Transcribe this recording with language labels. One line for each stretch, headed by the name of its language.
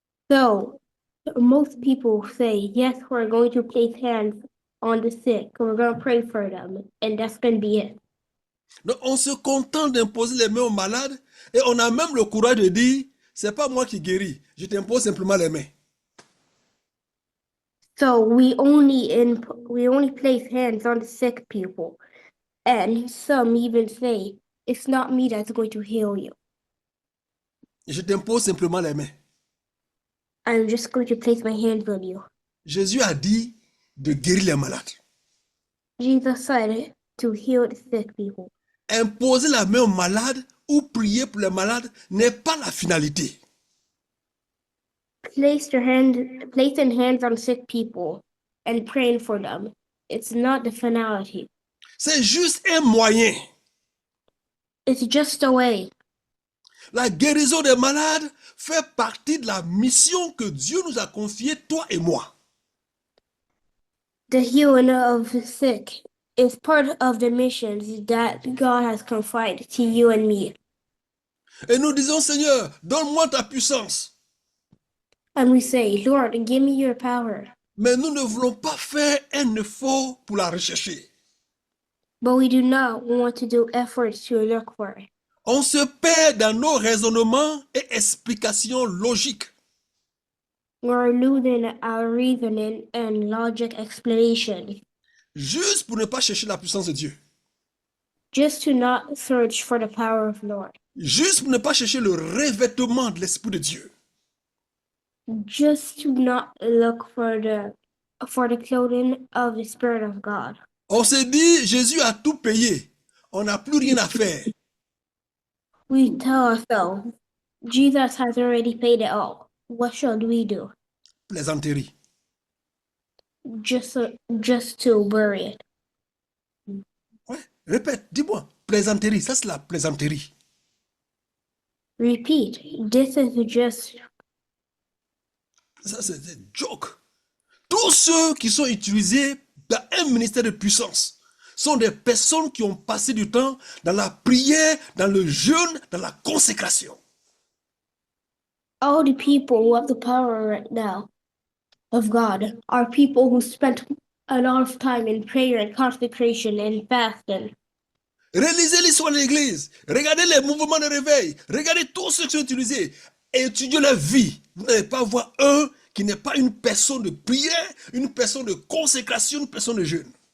English: So, Most people say, yes, we're going to place hands on the sick, we're going to pray for them, and that's going to be it.
French: Donc, on se contente d'imposer les mains aux malades et on a même le courage de dire, c'est pas moi qui guéris, je t'impose simplement les mains.
English: So we only place hands on the sick people, and some even say, it's not me that's going to heal you.
French: Je t'impose simplement les mains.
English: I'm just going to place my hands on you.
French: Jésus a dit de guérir les malades.
English: Jesus said to heal the sick people.
French: Imposer la main aux malades ou prier pour les malades n'est pas la finalité.
English: Placing hands on sick people and praying for them, it's not the finality.
French: C'est juste un moyen.
English: It's just a way.
French: La guérison des malades fait partie de la mission que Dieu nous a confiée, toi et moi.
English: The healing of the sick is part of the missions that God has confided to you and me.
French: Et nous disons, Seigneur, donne-moi ta puissance.
English: And we say, Lord, give me your power.
French: Mais nous ne voulons pas faire un effort pour la rechercher.
English: But we do not want to do efforts to look for it.
French: On se perd dans nos raisonnements et explications logiques.
English: We're losing our reasoning and logic explanation
French: Juste pour ne pas chercher la puissance de Dieu.
English: just to not search for the power of Lord.
French: Juste pour ne pas chercher le revêtement de l'Esprit de Dieu.
English: Just to not look for the clothing of the Spirit of God.
French: On se dit, Jésus a tout payé. On n'a plus rien à faire.
English: We tell ourselves, Jesus has already paid it all. What should we do?
French: Plaisanterie.
English: Just to bury it.
French: Ouais. Répète, dis-moi. Plaisanterie, ça c'est la plaisanterie.
English: Repeat. This is just
French: Ça c'est des jokes. Tous ceux qui sont utilisés dans un ministère de puissance sont des personnes qui ont passé du temps dans la prière, dans le jeûne, dans la consécration.
English: all the people who have the power right now of God are people who spent a lot of time in prayer and consecration and fasting.
French: Relisez l'histoire de l'Église. Regardez les mouvements de réveil. Regardez tous ceux qui sont utilisés. Étudiez leur vie. Vous n'allez pas voir un qui n'est pas une personne de prière, une personne de consécration, une personne de jeûne.